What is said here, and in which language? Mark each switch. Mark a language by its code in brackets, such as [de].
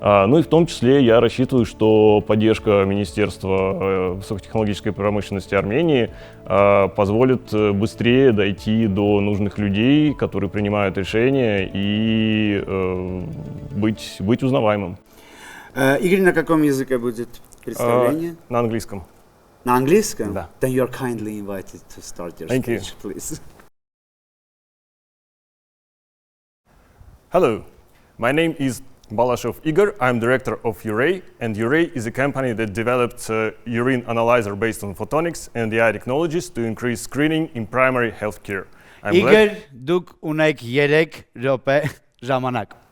[ru] Ну и в том числе я рассчитываю, что поддержка Министерства высокотехнологической промышленности Армении позволит быстрее дойти до нужных людей, которые принимают решения, и быть узнаваемым. Игорь, на каком языке будет представление? На английском. На английском? Да. [en] Then you're kindly invited to start your Thank you. speech, please. Hello, my name is Balashov Igor. I'm director of Urey, and Urey is a company that developed a urine analyzer based on photonics and AI technologies to increase screening in primary healthcare. [hy] Igor, դուք ունեք 3 րոպե ժամանակ։